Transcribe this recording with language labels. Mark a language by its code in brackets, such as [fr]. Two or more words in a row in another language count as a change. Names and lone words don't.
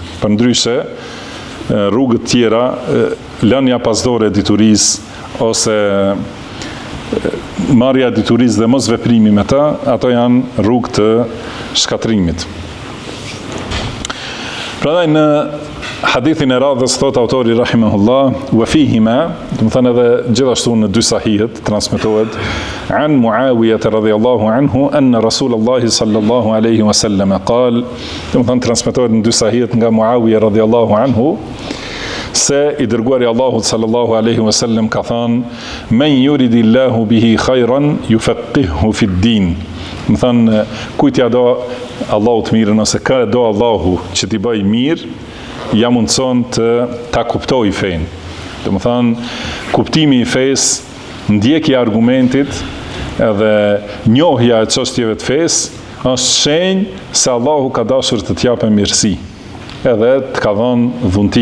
[sq] Përndryshe, rrugët tjera, lënia pasdore e diturisë ose marrja e diturisë dhe mos veprimi me të, ato janë rrugë të shkatrimit. Prandaj në hadithin e radhës thot autori rahimahullah, [ar] وفيهما, [sq] do të thënë edhe gjithashtu në dy sahihet transmetohet [ar] عن معاوية رضي الله عنه أن رسول الله صلى الله عليه وسلم قال, [sq] do të thënë transmetohet në dy sahihet nga Muawiyah [ar] رضي الله عنه [sq] se I dërguari Allahut [ar] صلى الله عليه وسلم [sq] ka thënë [ar] من يرد الله به خيرا يفقهه في الدين. [sq] Do të thënë kujt ja do Allahu të mirën ose ka do Allahu që t'i bëj mirë, ja mundson të ta kuptoj fen. Do të thënë kuptimi I fesë, ndjekja e argumentit edhe njohja e çështjeve të fesë është shenjë se Allahu ka dashur të t'japë mirësi, edhe të ka dhënë dhunti.